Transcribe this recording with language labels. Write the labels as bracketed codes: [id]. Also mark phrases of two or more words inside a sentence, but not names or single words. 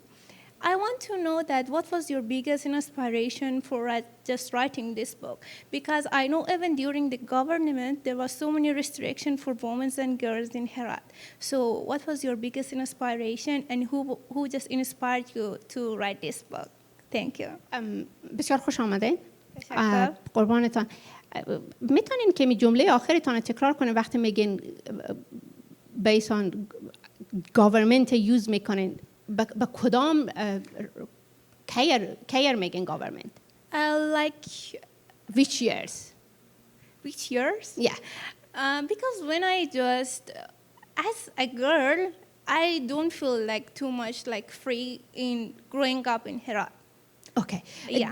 [en] I want to know that what was your biggest inspiration for just writing this book? Because I know even during the government, there was so many restrictions for women and girls in Herat. So what was your biggest inspiration, and who just inspired you to write this book? Thank you. [fa] بسیار خوش آمدین. قربانتان. میتونین که جمله آخرتان رو تکرار کنین وقتی میگین [en] based on government [fa] use میکنین با کدام کیر میگین government? [en] Like which years? Which years? Yeah. Because when I just, as a girl, I don't feel like too much like free in growing up in Herat. Okay. Yeah.